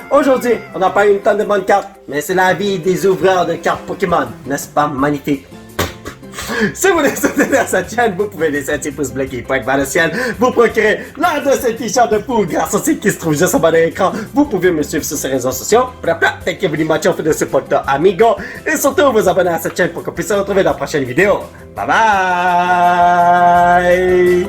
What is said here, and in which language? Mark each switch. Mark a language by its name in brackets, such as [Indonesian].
[French] Aujourd'hui, on n'a pas eu une tonne de bonnes cartes, mais c'est la vie des ouvreurs de cartes Pokémon. N'est-ce pas magnifique? Si vous voulez soutenir cette chaîne, vous pouvez laisser un petit pouce bleu qui pointe vers le ciel. Vous procurez l'un de ces t-shirts de fou grâce au site qui se trouve juste en bas de l'écran. Vous pouvez me suivre sur ces réseaux sociaux. [English] Thank you very much for the support, amigo. [French] Et surtout, vous abonner à cette chaîne pour qu'on puisse se retrouver dans la prochaine vidéo. Bye bye!